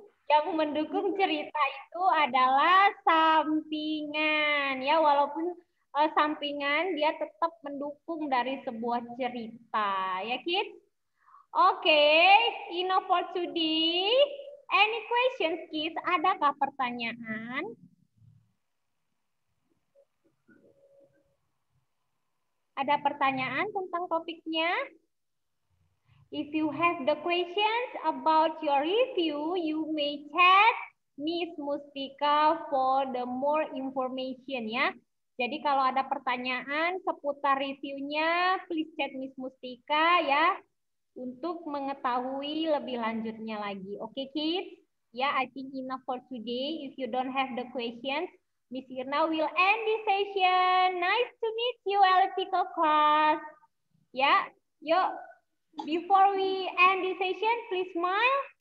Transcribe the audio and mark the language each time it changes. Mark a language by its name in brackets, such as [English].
[Indonesian] Yang mendukung cerita itu adalah sampingan ya, walaupun sampingan dia tetap mendukung dari sebuah cerita ya kids. [English] Oke, enough for today. Any questions kids? [Indonesian] Adakah pertanyaan? Ada pertanyaan tentang topiknya? [English] If you have the questions about your review, you may chat Miss Mustika for the more information ya. [Indonesian] Jadi kalau ada pertanyaan seputar reviewnya, [English] please chat [Indonesian] Miss Mustika ya untuk mengetahui lebih lanjutnya lagi. [English] Oke kids? Ya, I think enough for today. If you don't have the questions, Miss Irna will end this session. Nice to meet you, electrical class. [Indonesian] Ya, yuk. [English] Before we end this session, please smile.